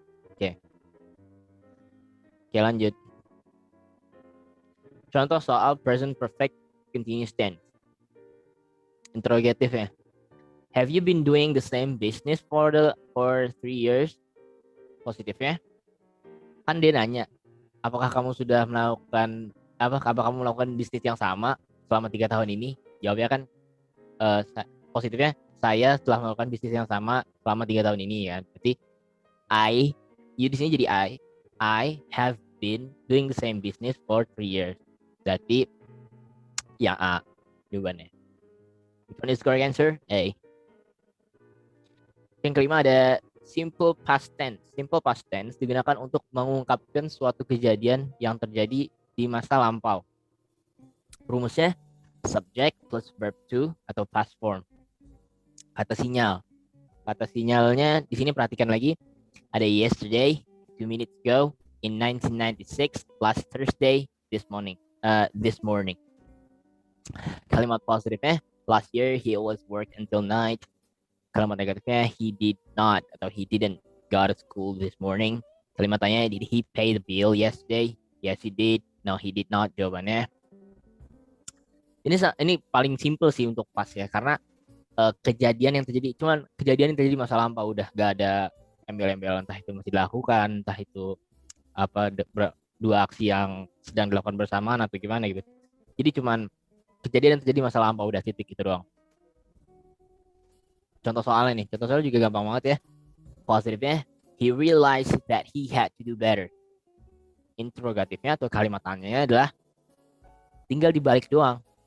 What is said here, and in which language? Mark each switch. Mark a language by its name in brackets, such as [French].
[Indonesian] Oke. Oke, lanjut. Contoh soal present perfect continuous tense. Interrogatif ya. [English] Have you been doing the same business for 3 years? [Indonesian] Positifnya. Kan dia nanya, apakah kamu sudah melakukan apakah kamu melakukan bisnis yang sama selama 3 tahun ini? Jawabnya kan positifnya, saya telah melakukan bisnis yang sama selama 3 tahun ini ya. Berarti you di sini jadi I have been doing the same business for 3 years. Berarti yang A jawabannya. [English] Which one is correct answer? A. [Indonesian] Yang kelima ada simple past tense. Simple past tense digunakan untuk mengungkapkan suatu kejadian yang terjadi di masa lampau. Rumusnya subject plus verb to atau past form. Kata sinyal. Kata sinyalnya di sini perhatikan lagi. Ada [English] yesterday, 2 minutes ago, in 1996, last Thursday, this morning. [Indonesian] Kalimat positifnya, [English] last year he always worked until night. [Indonesian] Kalimat negatifnya, [English] he did not [Indonesian] atau [English] he didn't go to school this morning. [Indonesian] Kalimat tanya, [English] did he pay the bill yesterday? Yes, he did. No, he did not. [Indonesian] Jawabannya. Ini paling simple sih untuk pas ya, karena kejadian yang terjadi masa lampau, udah gak ada embel-embel, entah itu masih dilakukan, entah itu dua aksi yang sedang dilakukan bersamaan atau gimana gitu. Jadi cuman kejadian yang terjadi masa lampau, udah titik itu doang. Contoh soalnya nih, contoh soalnya juga gampang banget ya. Positifnya, [English] he realized that he had to do better. [Indonesian] Interrogatifnya atau kalimat tanyanya adalah tinggal dibalik doang.